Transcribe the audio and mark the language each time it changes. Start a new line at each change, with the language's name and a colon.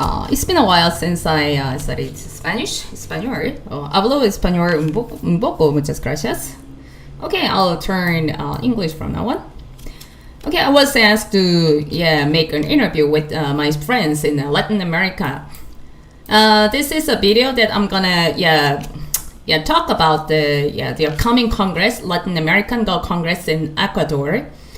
English: It's been a while since I studied Español.
Spanish: Hablo español un poco, muchas gracias.
English: Okay, I'll turn English from now on. Okay, I was asked to make an interview with my friends in Latin America. This is a video that I'm gonna talk about the upcoming Congress, Latin American Congress in Ecuador.